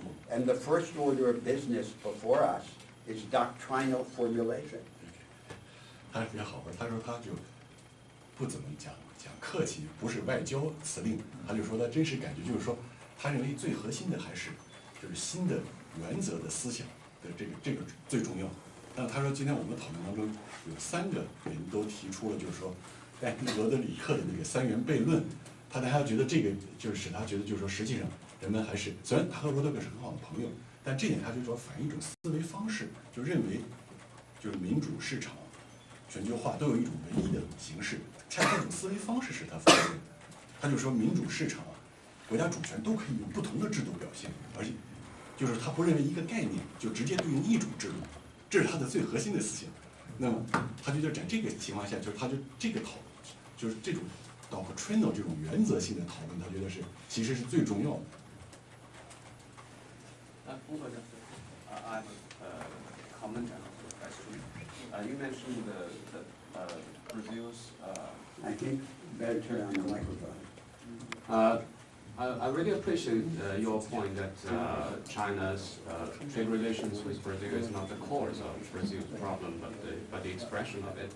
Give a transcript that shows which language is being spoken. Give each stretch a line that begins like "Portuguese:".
English: And the first order of business before us is doctrinal formulation.
Chinese: 他特别好玩，他说他就不怎么讲客气，不是外交辞令，他就说他真实感觉就是说，他认为最核心的还是就是新的原则的思想的这个最重要。但他说今天我们讨论当中有3个人都提出了，就是说，在罗德里克的那个3元悖论，他觉得这个就是使他觉得就是说，实际上人们还是虽然他和罗德里克是很好的朋友，但这点他就说反映一种思维方式，就认为就是民主市场。全球化都有一种唯一的形式，恰恰这种思维方式是他发现的。他就说民主市场国家主权都可以用不同的制度表现，而且就是他不认为一个概念就直接对应一种制度，这是他的最核心的思想。那么他就在这个情况下，就是他就这个讨论，就是这种 doctrinal 这种原则性的讨论，他觉得其实是最重要的。
English: I have a comment and also a question. You mentioned Brazil's. I think better turn on the microphone. I really appreciate your point that China's trade relations with Brazil is not the cause of Brazil's problem, but the expression of it.